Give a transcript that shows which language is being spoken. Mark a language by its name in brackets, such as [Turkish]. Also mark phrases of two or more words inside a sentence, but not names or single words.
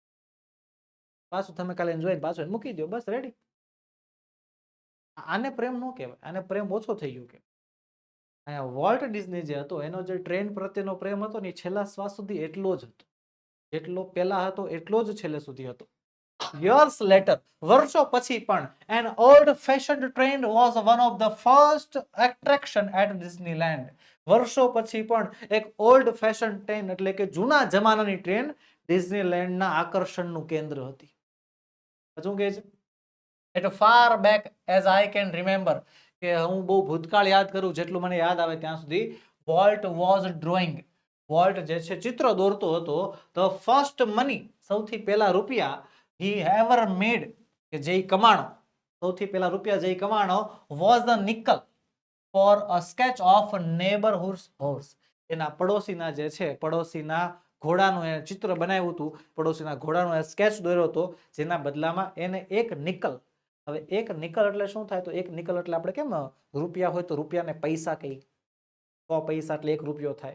[Gujarati] પાછું તમે કાલે જોઈને પાછું મૂકી દો, બસ રેડી. આને પ્રેમ ન કહેવાય, આને પ્રેમ ઓછો થઈ ગયો કે. વોલ્ટ ડિઝની જે હતો એનો જે ટ્રેન પ્રત્યેનો પ્રેમ હતો ને, છેલ્લા શ્વાસ સુધી એટલો જ હતો, જેટલો પહેલા હતો એટલો જ છેલ્લે સુધી હતો. [English] Years later, [Gujarati] વર્ષો પછી પણ, [English] an old fashioned train was one of the first attraction at Disneyland. [Gujarati] વર્ષો પછી પણ એક [English] old fashion train [Gujarati] એટલે કે જૂના જમાનાની ટ્રેન ડિઝનીલેન્ડના આકર્ષણનું કેન્દ્ર હતી. શું કહે છે? [English] at far back as I can remember, [Gujarati] કે હું બહુ ભૂતકાળ યાદ કરું જેટલું મને યાદ આવે ત્યાં સુધી, [English] Walt was drawing, [Gujarati] વોલ્ટ જે છે ચિત્ર દોરતો હતો, [English] the first money, [Gujarati] સૌથી પહેલા રૂપિયા, [English] he ever made, [Gujarati] કે જે કમાણો, સૌથી પહેલા રૂપિયા જે કમાણો, [English] was the nickel for a sketch of neighborhood horse. [Gujarati] એના પડોશીના જે છે, પડોશીના ઘોડાનું એ ચિત્ર બનાવ્યું હતું, પડોશીના ઘોડાનો સ્કેચ દોર્યો હતો, જેના બદલામાં એને એક નિકલ. હવે એક નિકલ એટલે શું થાય? તો એક નિકલ એટલે આપણે કેમ રૂપિયા હોય તો રૂપિયાને પૈસા કહી, 100 પૈસા એટલે 1 રૂપિયો થાય.